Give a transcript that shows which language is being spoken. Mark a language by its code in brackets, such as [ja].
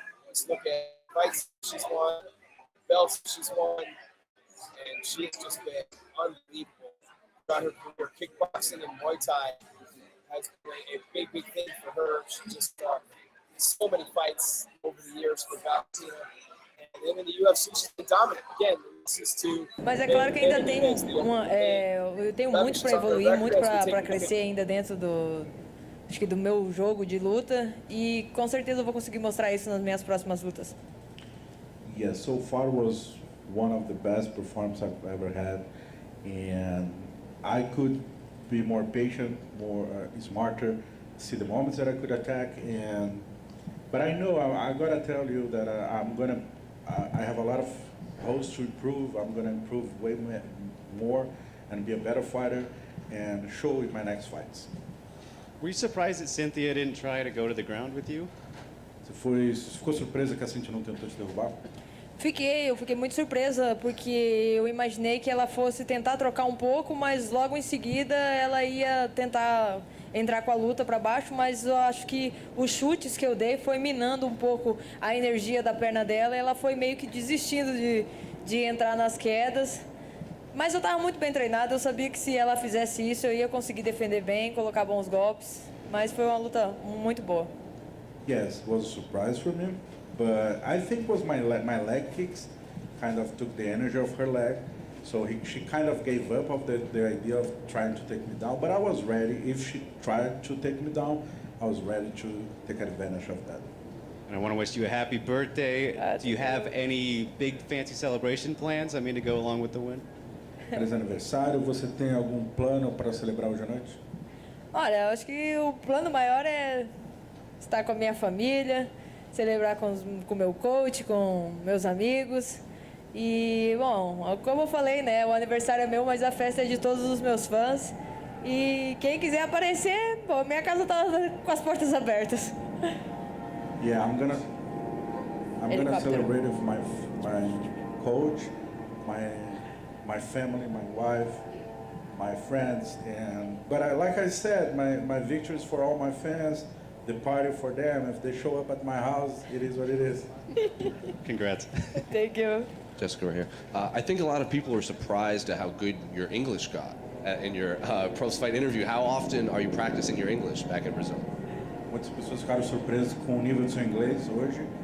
[en] Let's look at fights she's won, belts she's won, and she's just been unbelievable throughout her career. Kickboxing and Muay Thai has been a big, big thing for her. She just so many fights over the years for Valentina. And then in the UFC, she's been dominant. Again, this is to... [pt] Mas é claro que ainda tem eu tenho muito para evoluir, muito para crescer ainda dentro acho que do meu jogo de luta, e com certeza eu vou conseguir mostrar isso nas minhas próximas lutas. [en] Yeah, so far was one of the best performances I've ever had, and I could be more patient, more smarter, see the moments that I could attack, but I know I gotta tell you that I have a lot of holes to improve. I'm gonna improve way more and be a better fighter and show in my next fights. Were you surprised that Cynthia didn't try to go to the ground with you? [pt] Você ficou surpresa que a Cynthia não tentou te derrubar? Eu fiquei muito surpresa, porque eu imaginei que ela fosse tentar trocar um pouco, mas logo em seguida ela ia tentar entrar com a luta para baixo, mas eu acho que os chutes que eu dei foi minando um pouco a energia da perna dela, e ela foi meio que desistindo de entrar nas quedas. Mas eu estava muito bem treinado, eu sabia que se ela fizesse isso eu ia conseguir defender bem, colocar bons golpes, mas foi uma luta muito boa. [en] Yes, it was a surprise for me, but I think it was my leg kicks kind of took the energy of her leg, so she kind of gave up of the idea of trying to take me down, but I was ready. If she tried to take me down, I was ready to take advantage of that. And I want to wish you a happy birthday. Do you have any big fancy celebration plans, to go along with the win? [pt] Feliz aniversário, você tem algum plano para celebrar hoje à noite? Olha, eu acho que o plano maior é estar com a minha família, celebrar com o meu coach, com meus amigos. E, bom, como eu falei, né, o aniversário é meu, mas a festa é de todos os meus fãs. E quem quiser aparecer, bom, minha casa tá com as portas abertas. [en] Yeah, I'm gonna celebrate with my coach, my family, my wife, my friends, but like I said, my victory is for all my fans, the party for them. If they show up at my house, it is what it is. Congrats. Thank you. Jessica, right here. I think a lot of people are surprised at how good your English got in your post-fight interview. How often are you practicing your English back in Brazil? [pt] Muitas pessoas ficaram surpresas com o nível do seu inglês hoje.